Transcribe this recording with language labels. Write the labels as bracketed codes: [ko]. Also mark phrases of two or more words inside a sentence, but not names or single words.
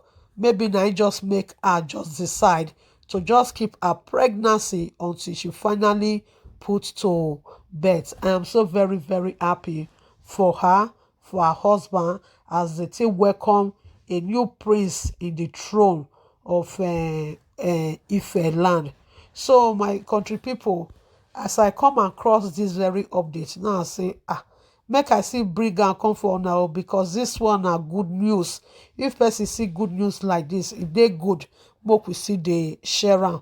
[pcm] Maybe now just make her just decide to just keep her pregnancy until she finally put to bed. I am so very very happy for her, for her husband, as they take welcome a new prince in the throne of Ife land. So my country people, as I come across this very update now, I say make I see bring am come for now, because this one are good news. If person see good news like this, if they good, make we see they share am.